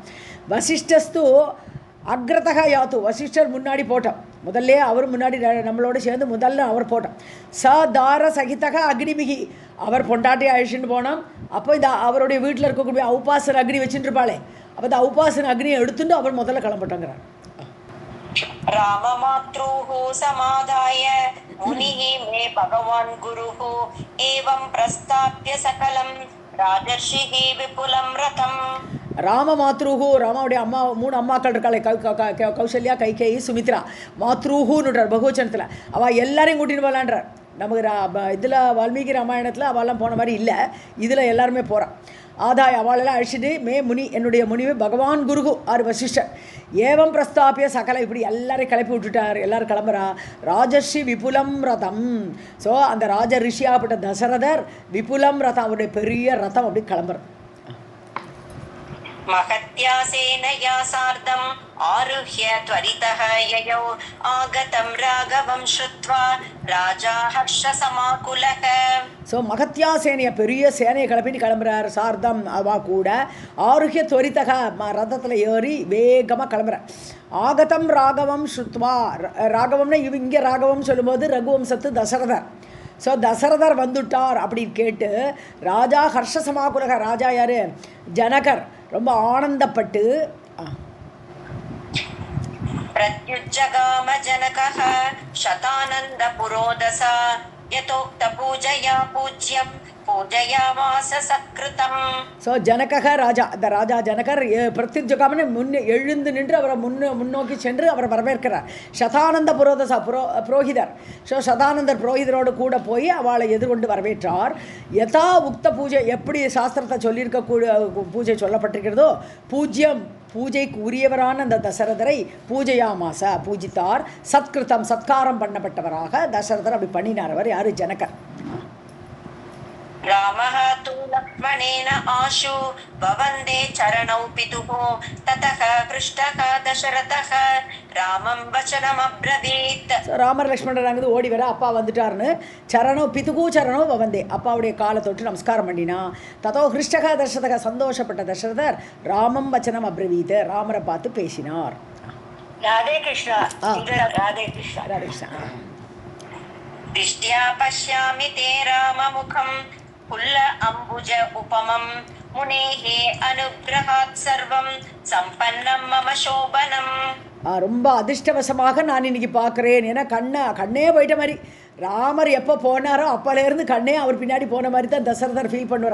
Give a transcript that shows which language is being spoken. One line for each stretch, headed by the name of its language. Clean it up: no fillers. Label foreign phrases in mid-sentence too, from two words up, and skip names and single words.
Sanskrit: वसिष्ठस्तु अग्रतः यातु
Tamil: வசிஷ்டர் முன்னாடி போட்டோம், முதல்ல அவர் முன்னாடி நம்மளோட சேர்ந்து முதல்ல அவர் போட்டோம்.
Sanskrit: दार सहितः अग्निम्
Tamil: அவர் பொண்டாட்டி அழிச்சுட்டு போனோம். அப்போ இந்த அவருடைய வீட்டில் இருக்கக்கூடிய உபாசன அக்னி வச்சுட்டு இருப்பாளே, அப்போ இந்த உபாசன அக்னியை எடுத்துட்டு அவர் முதல்ல கிளம்பிட்டோங்கிறார்.
Sanskrit: राममातृः समादाय मुनिः मे भगवान् गुरुः एवं प्रस्ताप्य सकलं राजर्षिः विपुलं रथम्.
Tamil: ராமமாத்ருஹூ ராமாவுடைய அம்மா 3 அம்மாக்கள் இருக்காளே, கௌசல்யா, கைகேயி, சுமித்ரா. மாத்ருஹூன்னுட்டார் பகுவச்சனத்தில். அவள் எல்லாரையும் கூட்டின்னு போகலான்றார். நமக்கு இதில் வால்மீகி ராமாயணத்தில் அவெல்லாம் போன மாதிரி இல்லை, இதில் எல்லாருமே போகிறான். ஆதாய் அவளெல்லாம் அழிச்சிட்டு
Sanskrit: मे मुनिः
Tamil: என்னுடைய முனிவு பகவான் குருகு ஆறு வசிஷ்டர்
Sanskrit: एवं प्रस्थाप्य सकल
Tamil: இப்படி எல்லாரையும் கிளப்பி விட்டுட்டார். எல்லோரும் கிளம்புறா.
Sanskrit: राजर्षिः विपुलं रथम्.
Tamil: ஸோ அந்த ராஜ ரிஷியாகப்பட்ட தசரதர்
Sanskrit: विपुलं रथम्
Tamil: அவருடைய பெரிய ரதம் அப்படி கிளம்புற.
Sanskrit: महत्या सेनया सार्धम् आरुह्य त्वरितः ययौ आगतं राघवं श्रुत्वा राजा हर्षसमाकुलः.
Tamil: ஸோ மகத்யா சேனையை பெரிய சேனையை கிளப்பிட்டு கிளம்புறார். சார்தம் அவா கூட
Sanskrit: आरुह्य त्वरितः
Tamil: ரதத்தில் ஏறி வேகமாக கிளம்புறார்.
Sanskrit: आगतं राघवं श्रुत्वा
Tamil: ராகவம்னா இங்கே ராகவம் சொல்லும்போது ரகுவம்சத்து தசரதர். ஸோ தசரதர் வந்துட்டார் அப்படின்னு கேட்டு
Sanskrit: राजा हर्षसमाकुलः
Tamil: ராஜா யார் ஜனகர் ரொம்ப ஆனந்தப்பட்டு
Sanskrit: प्रत्युज्जगाम जनकः शतानन्द पुरोदसा यतोक्त पूजया पूज्यं पूजयामास सत्कृतम्.
Tamil: ஸோ
Sanskrit: जनकः राजा,
Tamil: அந்த ராஜா ஜனகர் பிரத்யுஜகாமன்னு எழுந்து நின்று அவரை முன்னோக்கி சென்று அவரை வரவேற்கிறார்.
Sanskrit: शतानन्द पुरोधसा புரோஹிதர்.
Tamil: ஸோ சதானந்தர் புரோஹிதரோடு கூட போய் அவளை எதிர்கொண்டு வரவேற்றார்.
Sanskrit: यथा उक्त
Tamil: பூஜை எப்படி சாஸ்திரத்தை சொல்லியிருக்கக்கூடிய பூஜை சொல்லப்பட்டிருக்கிறதோ பூஜ்யம் பூஜைக்கு உரியவரான அந்த தசரதரை பூஜையாமாச பூஜித்தார். சத்கிருத்தம் சத்காரம் பண்ணப்பட்டவராக தசரதர் அப்படி பண்ணினார். அவர் யார் ஜனகர்.
Sanskrit: रामः तु लक्ष्मणेन आशु ववन्दे चरणौ पितुः ततः पृष्टः दशरथः रामं वचनमब्रवीत्.
Tamil: ராமர் லக்ஷ்மணர் அங்கே ஓடி வர அப்பா வந்துட்டார்னு
Sanskrit: चरणौ पितुः चरणौ ववन्दे
Tamil: அப்பாவுடைய காலை தொட்டு நமஸ்காரம் பண்ணினா.
Sanskrit: ततः हृष्टः दशरथः
Tamil: சந்தோஷப்பட்ட தசரதர்
Sanskrit: रामं वचनम् अब्रवीत्
Tamil: ராமரை பார்த்து பேசினார். राधे कृष्ण राधे कृष्ण ராதே கிருஷ்ணா.
Sanskrit: दिष्ट्या पश्यामि ते राममुखं पुल्ल अम्बुज उपमं मुनेः अनुग्रहात् सर्वं सम्पन्नं मम शोभनम्.
Tamil: ரொம்ப அதிர்ஷ்டவசமாக நான் இன்னைக்கு பார்க்குறேன். ஏன்னா கண்ணே போயிட்ட மாதிரி ராமர் எப்போ போனாரோ அப்போலேருந்து கண்ணே அவர் பின்னாடி போன மாதிரி தான் தசரதர் ஃபீல் பண்ணுவார்.